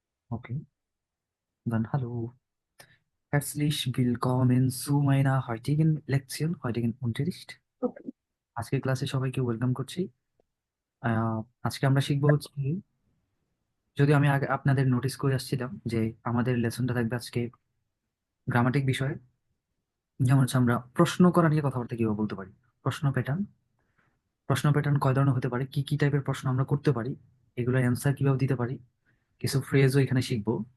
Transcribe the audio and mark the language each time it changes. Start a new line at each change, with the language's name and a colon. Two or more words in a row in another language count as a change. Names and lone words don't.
German: Okay, dann hallo. Herzlich willkommen zu meiner heutigen Lektion, heutigen Unterricht।
Bangla: আজকের ক্লাসে সবাইকে ওয়েলকাম করছি। আহ, আজকে আমরা শিখবো হচ্ছে যদিও আমি আগে আপনাদের নোটিস করে আসছিলাম যে আমাদের লেসনটা থাকবে আজকে গ্রামাটিক বিষয়ে। যেমন হচ্ছে আমরা প্রশ্ন করা নিয়ে কথাবার্তা কিভাবে বলতে পারি, প্রশ্ন প্যাটার্ন কয় ধরনের হতে পারে, কি কি টাইপের প্রশ্ন আমরা করতে পারি, এগুলোর অ্যান্সার কিভাবে দিতে পারি, কিছু ফ্রেজও এখানে শিখবো।